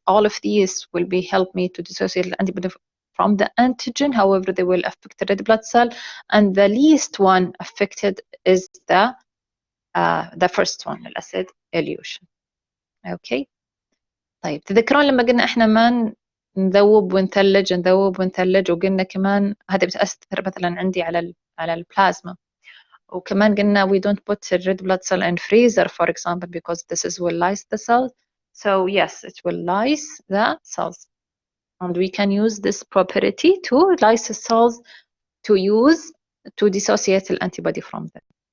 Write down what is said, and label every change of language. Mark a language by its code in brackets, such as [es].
[en] All of these will be help me to dissociate the antibody from the antigen. However, they will affect the red blood cell, and the least one affected is the first one, الأسيد elution. Okay. [ar] طيب تذكرون لما قلنا احنا ما نذوب ونثلج وقلنا كمان هذا بتأثر مثلا عندي على البلازما. وكمان قلنا we don't put the red blood cell in freezer, for example, because this will lyse the cells. So yes, it will lyse the cells, and we can use this property to lyse the cells to dissociate the antibody from them.